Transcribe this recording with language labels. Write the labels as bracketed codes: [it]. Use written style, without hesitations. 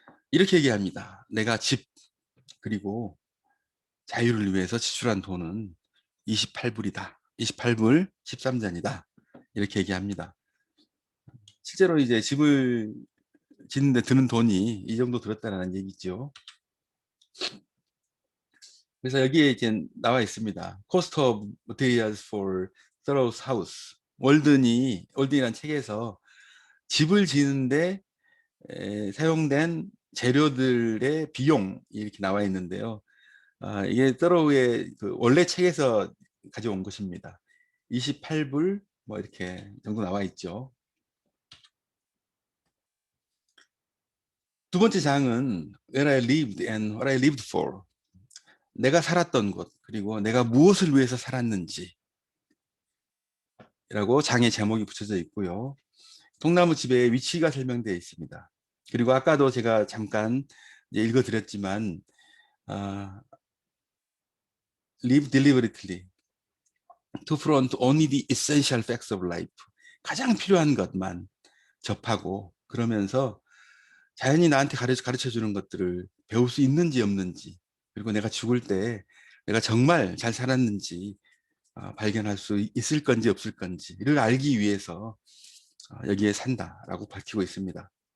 [ko] 이렇게 얘기합니다. 내가 집 그리고 자유를 위해서 지출한 돈은 28불이다. 28불 13잔이다. 이렇게 얘기합니다. 실제로 이제 집을 짓는데 드는 돈이 이 정도 들었다는 얘기죠. 그래서 여기에 이제 나와 있습니다. [en] Cost of materials for Thoreau's house. [ko] 월든이라는 책에서 집을 지는데 사용된 재료들의 비용 이렇게 나와 있는데요. 이게 서로의 그 원래 책에서 가져온 것입니다. 28불 뭐 이렇게 정도 나와 있죠. 두 번째 장은 [en] Where I lived and what I lived for. [ko] 내가 살았던 곳, 그리고 내가 무엇을 위해서 살았는지라고 장의 제목이 붙여져 있고요. 통나무 집의 위치가 설명되어 있습니다. 그리고 아까도 제가 잠깐 읽어드렸지만 [en] live deliberately to front only the essential facts of life. [ko] 가장 필요한 것만 접하고 그러면서 자연이 나한테 가르쳐 주는 것들을 배울 수 있는지 없는지, 그리고 내가 죽을 때 내가 정말 잘 살았는지 발견할 수 있을 건지 없을 건지를 알기 위해서 여기에 산다라고 밝히고 있습니다.